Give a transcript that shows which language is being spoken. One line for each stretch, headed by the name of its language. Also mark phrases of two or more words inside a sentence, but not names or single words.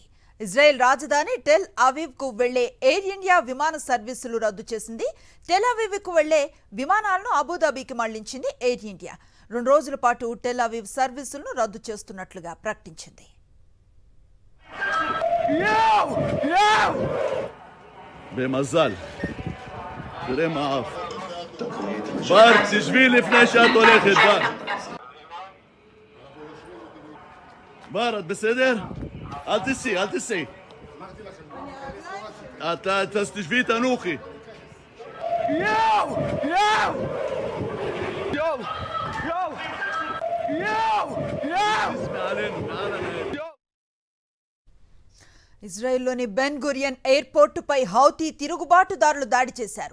Telugu: ఇజ్రాయెల్ రాజధాని టెల్ అవీవ్ కు వెళ్లే ఎయిర్ ఇండియా విమాన సర్వీసులు రద్దు చేసింది. టెల్ అవీవ్ కు వెళ్లే విమానాలను అబుదాబికి మళ్లించింది ఎయిర్ ఇండియా. 2 రోజుల పాటు టెల్ అవీవ్ సర్వీసులను రద్దు చేస్తున్నట్లుగా ప్రకటించింది.
Hebrew: במזל. תראה מה אף. בר, תשבי לפני שאת הולכת, בר. בר, את בסדר? אל תסי, אל תסי. אז תשבי, תנוחי.
Telugu: ఇజ్రాయెల్లోని బెన్ గురియన్ ఎయిర్పోర్ట్ పై హౌతీ తిరుగుబాటుదారులు దాడి చేశారు.